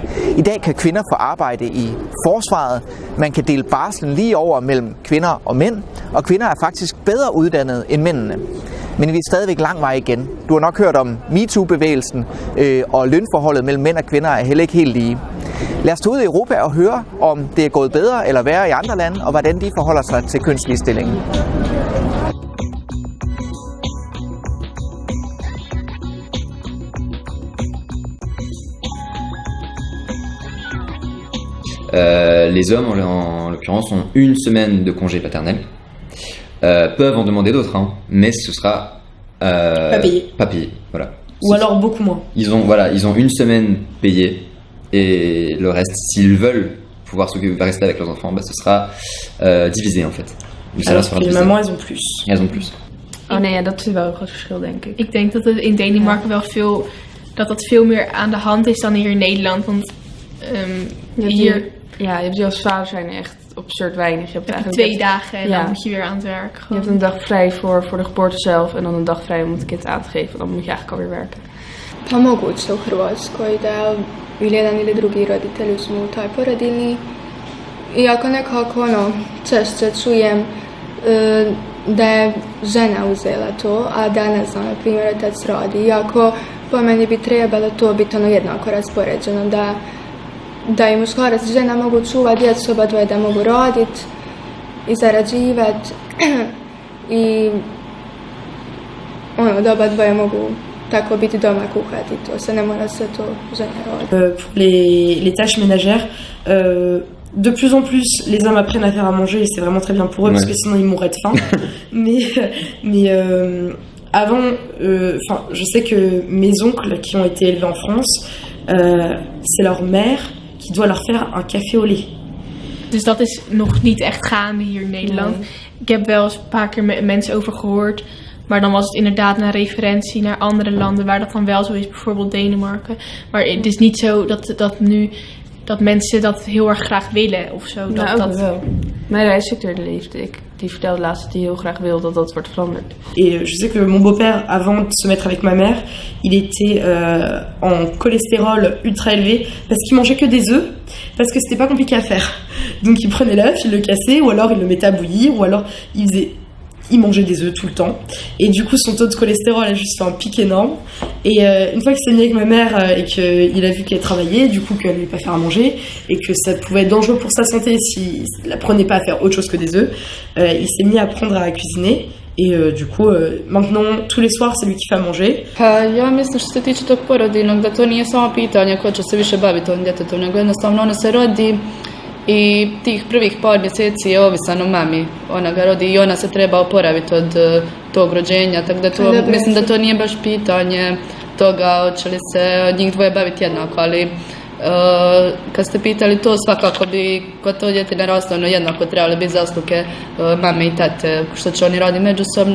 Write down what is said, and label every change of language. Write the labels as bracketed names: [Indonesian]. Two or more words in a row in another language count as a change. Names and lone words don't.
[Danish] I dag kan kvinder få arbejde i forsvaret, man kan dele barslen lige over mellem kvinder og mænd, og kvinder er faktisk bedre uddannede end mændene. Men vi er stadigvæk lang vej igen. Du har nok hørt om MeToo-bevægelsen, og lønforholdet mellem mænd og kvinder er heller ikke helt lige. Lad os tage ud i Europa og høre, om det er gået bedre eller værre i andre lande, og hvordan de forholder sig til kønsligestillingen. [French] Les hommes, en l'occurrence, ont une semaine de congé paternel. Peuvent en demander d'autres, hein, mais ce sera pas payé. Voilà. Ou alors beaucoup moins. Ils ont une semaine payée et le reste, s'ils veulent pouvoir rester avec leurs enfants, ce sera divisé en fait. Alors les mamans, elles ont plus. Elles ont plus. [Dutch] Oh nee, ja, dat is wel een groot verschil, denk ik. Ik denk dat het in Denemarken wel veel meer aan de hand is dan hier in Nederland, want hier... Ja, je hebt die als vader zijn echt absurd weinig. Je hebt eigenlijk 2 dagen en dan moet je weer aan het werk. Je hebt een dag vrij voor de geboorte zelf en dan een dag vrij om het kind aan te geven. Dan moet je eigenlijk alweer werken. [Croatian] Pa moguće u Hrvatskoj da ili jedan ili drugi roditelj uzmu u toj porodiljni. Iako nekako češće čujem da je žena uzela to, a da ne znam, na primjer, otac radi. Iako po meni bi trebalo to biti jednako raspoređeno, da i muškarac i žena mogu čuvati djecu, oba dvoje da mogu raditi i zarađivati i da oba dvoje mogu tako biti doma kuhati, to se ne mora sve to žena raditi. [French] Pour les tâches ménagères, de plus en plus, les hommes apprennent à faire à manger et c'est vraiment très bien pour eux, parce que sinon ils mourraient de faim. mais avant, je sais que mes oncles qui ont été élevés en France, c'est leur mère qui doit leur faire un café au lait. [Dutch] Dus dat is nog niet echt gaande hier in Nederland. Nee. Ik heb wel eens een paar keer met mensen over gehoord. Maar dan was het inderdaad een referentie naar andere landen waar dat dan wel zo is. Bijvoorbeeld Denemarken. Maar het is niet zo dat mensen dat heel erg graag willen of zo. Dat wel. Mijn reisdirecteur die vertelde laatst dat hij heel graag wil dat dat wordt veranderd. [French] Et je sais que mon beau-père, avant de se mettre avec ma mère, il était en cholestérol ultra élevé parce qu'il mangeait que des œufs, parce que c'était pas compliqué à faire. Donc il prenait l'œuf, il le cassait, ou alors il le mettait à bouillir, ou alors il mangeait des œufs tout le temps. Et du coup, son taux de cholestérol a juste fait un pic énorme. Et une fois qu'il s'est mis avec ma mère et qu'il a vu qu'elle travaillait, du coup qu'elle ne lui pas faire à manger, et que ça pouvait être dangereux pour sa santé s'il ne l'apprenait pas à faire autre chose que des œufs, il s'est mis à apprendre à cuisiner. I du coup, maintenant, tous les soirs, c'est lui qui fait à manger. [Croatian] Ja mislim što se tiče tog porodiljnog, da to nije samo pitanje ko će se više baviti ovim djetetom, nego jednostavno ono se rodi i tih prvih par mjeseci je ovisan o mami. Ona ga rodi i ona se treba oporaviti od tog rođenja, tako da to, mislim da to nije baš pitanje toga hoće li se njih dvoje baviti jednako, ali kad ste pitali to, svakako bi kod to djete narastano jednako trebali biti zasluge mame i tate, što će oni raditi međusobno.